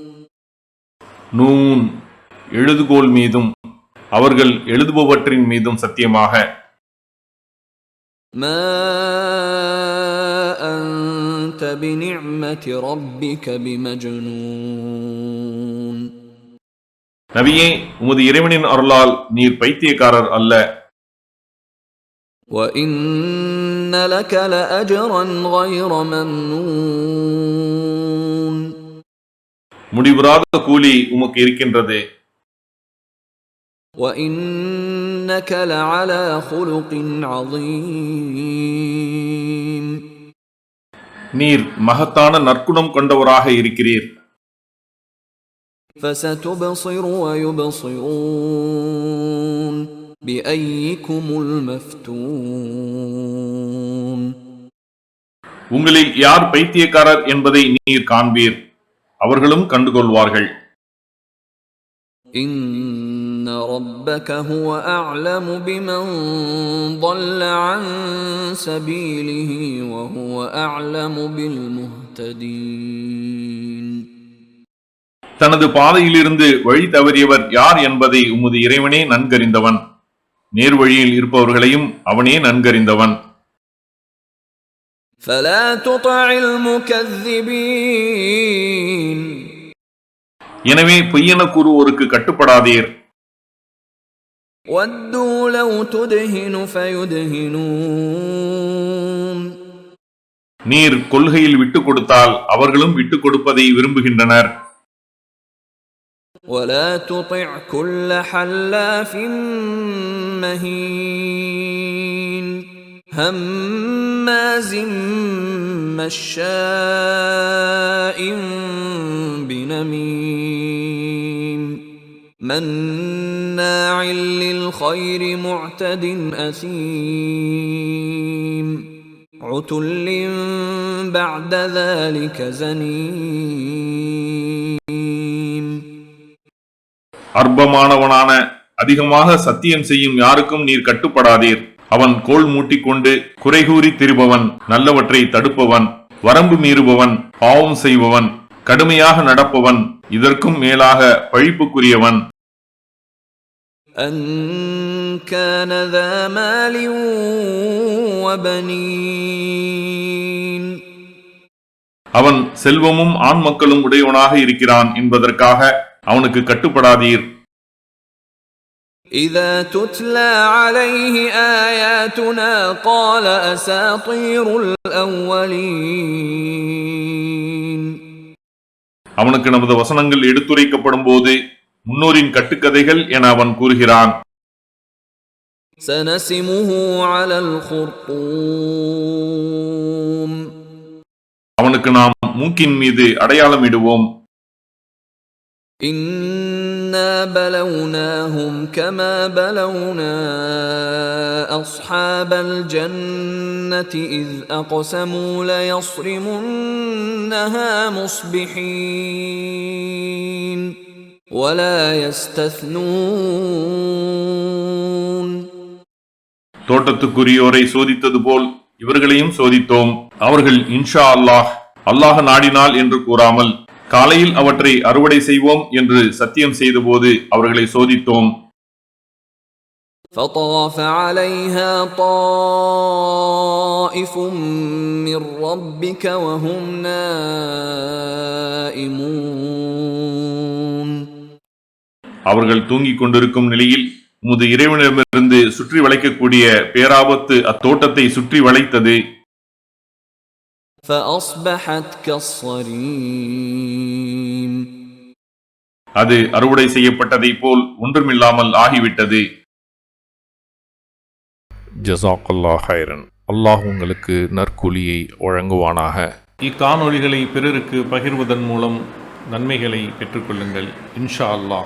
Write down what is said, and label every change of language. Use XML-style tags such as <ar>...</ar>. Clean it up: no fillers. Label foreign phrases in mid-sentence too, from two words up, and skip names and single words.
<ta>நூன் எழுதுகோல் மீதும் அவர்கள் எழுதுபவற்றின் மீதும் சத்தியமாக.</ta> <ar>ما أنت بنعمة ربك بمجنون.</ar> <ta>நபியே, உமது இறைவனின் அருளால் நீர் பைத்தியக்காரர் அல்ல.</ta> <ar>وَإِنَّ لَكَ لَأَجْرًا غَيْرَ مَمْنُونٍ.</ar> <ta>முடிவுறாத கூலி உமக்கு இருக்கின்றது.</ta> <ar>وَإِنَّكَ لَعَلَى خُلُقٍ عَظِيمٍ.</ar> <ta>நீர் மகத்தான நற்குணம் கொண்டவராக இருக்கிறீர்.</ta> <ar>فَسَتُبْصِرُ وَيُبْصِرُونَ بِأَيِّكُمُ الْمَفْتُونُ.</ar> <ta>உங்களில் யார் பைத்தியக்காரர் என்பதை நீர் காண்பீர், அவர்களும் கண்டுகொள்வார்கள்.</ta> <ar>إِنَّ رَبَّكَ هُوَ أَعْلَمُ بِمَنْ ضَلَّ عَنْ سَبِيلِهِ وَهُوَ أَعْلَمُ بِالْمُهْتَدِينَ.</ar> <ta>தனது பாதையிலிருந்து வழி தவறியவர் யார் என்பதை உமது இறைவனே நன்கறிந்தவன். நேர்வழியில் இருப்பவர்களையும் அவனே நன்கறிந்தவன்.</ta> <ar>فَلَا تُطِعِ الْمُكَذِّبِينَ.</ar> <ta>எனவே பொய்யென கூறுவோருக்கு கட்டுப்படாதீர்.</ta> <ar>وَدُّوا لَوْ تُدْهِنُ فَيُدْهِنُونَ.</ar> <ta>நீர் கொள்கையில் விட்டுக் கொடுத்தால் அவர்களும் விட்டுக் கொடுப்பதை விரும்புகின்றனர்.</ta> <ar>وَلَا تُطِعْ كُلَّ حَلَّافٍ مَّهِينٍ هَمَّازٍ مَّشَّاءٍ بِنَمِيمٍ مَّنَّاعٍ لِّلْخَيْرِ مُعْتَدٍ أَثِيمٍ عُتُلٍّ بَعْدَ ذَلِكَ زَنِيمٍ.</ar> <ta>அற்பமானவனான அதிகமாக சத்தியம் செய்யும் யாருக்கும் நீர் கட்டுப்படாதீர். அவன் கோல் மூட்டிக்கொண்டு குறைகூறி திரிபவன், நல்லவற்றை தடுப்பவன், வரம்பு மீறுபவன், பாவம் செய்பவன், கடுமையாக நடப்பவன், இதற்கும் மேலாக பழிப்புக்குரியவன்.</ta> <ar>أَن كَانَ ذَا مَالٍ وَبَنِينَ.</ar> <ta>அவன் செல்வமும் ஆண் மக்களும் உடையவனாக இருக்கிறான் என்பதற்காக அவனுக்கு கட்டுப்படாதீர்.</ta> <ar>إِذَا تُتْلَى عَلَيْهِ آيَاتُنَا قَالَ أَسَاطِيرُ الْأَوَّلِينَ.</ar> <ta>அவனுக்கு நமது வசனங்கள் எடுத்துரைக்கப்படும் போது முன்னோரின் கட்டுக்கதைகள் என அவன் கூறுகிறான்.</ta> <ar>سَنَسِمُهُ عَلَى الْخُرْطُومِ.</ar> <ta>அவனுக்கு நாம் மூக்கின் மீது அடையாளமிடுவோம்.</ta> <ar>إِنَّا بَلَوْنَاهُمْ كَمَا بَلَوْنَا أَصْحَابَ الْجَنَّةِ إِذْ أَقْسَمُوا لَيَصْرِمُنَّهَا مُصْبِحِينَ وَلَا يَسْتَثْنُونَ.</ar> <ta>தோட்டத்துக்குரியோரை சோதித்தது போல் இவர்களையும் சோதித்தோம். அவர்கள்</ta> <ar>إن شاء الله,</ar> <ta>அல்லாஹ் நாடினால் என்று கூறாமல் காலையில் அவற்றை அறுவடை செய்வோம் என்று சத்தியம் செய்தபோது அவர்களை சோதித்தோம்.</ta> <ar>فَطَافَ عَلَيْهَا طَائِفٌ مِّن رَّبِّكَ وَهُمْ نَائِمُونَ.</ar> <ta>அவர்கள் தூங்கிக் கொண்டிருக்கும் நிலையில் உமது இறைவனிடமிருந்து சுற்றி வளைக்கக்கூடிய பேராபத்து அத்தோட்டத்தை சுற்றி வளைத்தது.</ta> <ar>فأصبحت كالصريم.</ar> <ta>அது அறுவடை செய்யப்பட்டதைப் போல் ஒன்றுமில்லாமல் ஆகிவிட்டது.</ta> <ar>جزاك الله خيرا.</ar> <ta>அல்லாஹ் உங்களுக்கு நற்கூலியை வழங்குவானாக. இக்காணொளிகளை பிறருக்கு பகிர்வதன் மூலம் நன்மைகளை பெற்றுக்கொள்ளுங்கள்</ta> <ar>إن شاء الله.</ar>